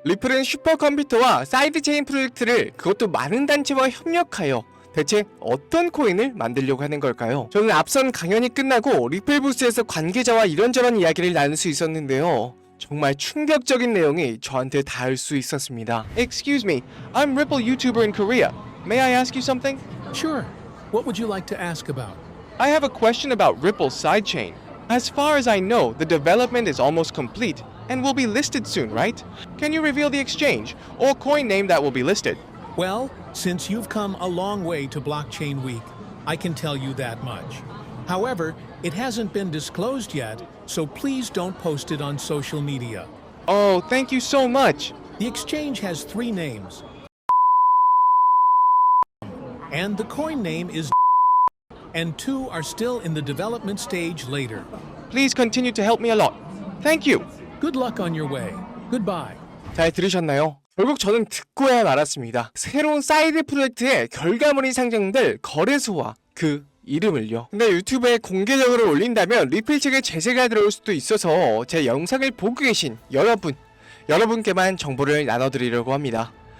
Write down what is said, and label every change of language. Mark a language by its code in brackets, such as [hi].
[ko] 리플은 슈퍼컴퓨터와 사이드 체인 프로젝트를 그것도 많은 단체와 협력하여 대체 어떤 코인을 만들려고 하는 걸까요? 저는 앞선 강연이 끝나고 리플 부스에서 관계자와 이런저런 이야기를 나눌 수 있었는데요. 정말 충격적인 내용이 저한테 닿을 수 있었습니다. [en] Excuse me, I'm Ripple YouTuber in Korea. May I ask you something? Sure. What would you like to ask about? I have a question about Ripple's sidechain. As far as I know, the development is almost complete and will be listed soon, right? Can you reveal the exchange or coin name that will be listed? Well, since you've come a long way to Blockchain Week, I can tell you that much. However, it hasn't been disclosed yet, so please don't post it on social media. Oh, thank you so much. The exchange has 3 names. And the coin name is and 2 are still in the development stage later. Please continue to help me a lot. Thank you. Good luck on your way. Goodbye. [ko] 잘 들으셨나요? 결국 저는 듣고야 말았습니다. 새로운 사이드 프로젝트의 결과물이 상정될 거래소와 그 이름을요. 근데 유튜브에 공개적으로 올린다면 리플 측에 제재가 들어올 수도 있어서 제 영상을 보고 계신 여러분께만 정보를 나눠드리려고 합니다.